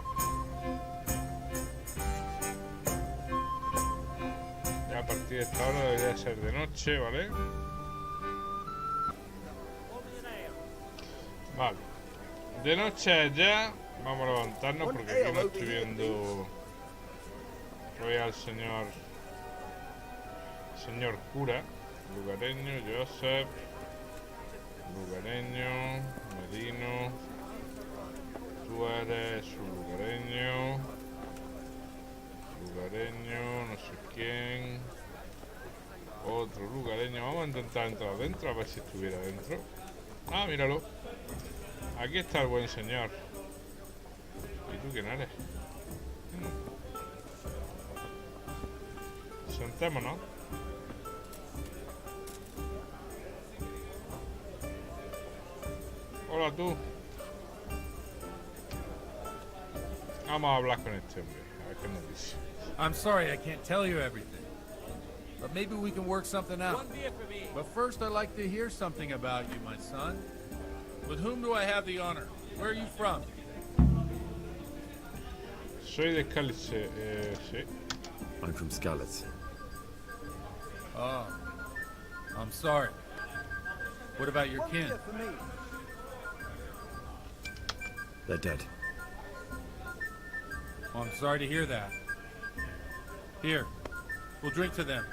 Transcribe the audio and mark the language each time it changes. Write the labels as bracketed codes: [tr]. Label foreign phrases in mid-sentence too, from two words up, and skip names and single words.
[es] Ya a partir de esta hora debería de ser de noche, ¿vale? Vale. De noche ya. Vamos a levantarnos porque aquí no estoy viendo. Voy al señor cura. Lugareño, Joseph. Lugareño, Medino. Tú eres un lugareño. Lugareño, no sé quién. Otro lugareño. Vamos a intentar entrar adentro a ver si estuviera dentro. Ah, míralo. Aquí está el buen señor. ¿Y tú quién eres? Sentémonos. Hola tú. Vamos a hablar con este hombre. A ver qué nos dice. [en] I'm sorry I can't tell you everything. But maybe we can work something out. But first I'd like to hear something about you, my son. With whom do I have the honor? Where are you from? [es] Soy de Cálice, sí. [en] I'm from Skalitz. Oh, I'm sorry. What about your kin? They're dead. Oh, I'm sorry to hear that. Here, we'll drink to them.